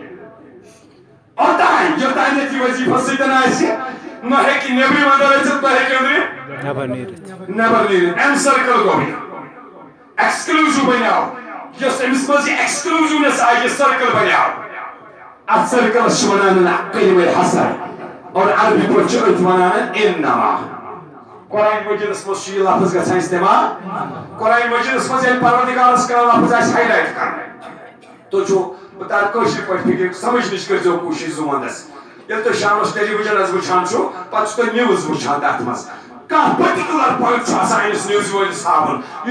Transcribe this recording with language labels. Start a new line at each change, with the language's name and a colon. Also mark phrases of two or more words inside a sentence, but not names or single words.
Kashmiri: اوٚتانۍ یوٚتانۍ نہٕ یہِ وظیٖفس سۭتۍ آسہِ نہ ہیٚکہِ نیبرِم اندر أژِتھ نہ ہیٚکہِ أنٛدرِم نٮ۪بر نیٖرِتھ اَمہِ سٔرکٕل گوٚو یہِ ایکسکلوٗزِو بنیٛاو یۄس أمِس منٛز یہِ ایکسکلوٗزِونٮ۪س آیہِ یہِ سٔرکٕل بنیٛاو اتھ سٔرکٕلس چھِ ونان کلمہ حصر اور عربی پٲٹھۍ چھِ أتھۍ ونان انما قرآن مجیٖدس منٛز چھُ یہِ لفظ گژھان استعمال قرآن مجیٖدس منٛز ییٚلہِ پروردگارس کانٛہہ لفظ آسہِ ہاے لایٹ کرُن تُہۍ چھِو بہٕ تارٕ کٲشِر پٲٹھۍ فِکر سمجھنٕچ کٔرۍزیو کوٗشِش زُونٛدس ییٚلہِ تُہۍ شامس ٹیلی وِجنس وٕچھان چھِو پتہٕ چھِو تُہۍ نِوٕز وٕچھان تتھ منٛز کانٛہہ
English: particular point
Kashmiri: چھُ آسان أمِس نِوزِ وٲلِس ہاوُن یہِ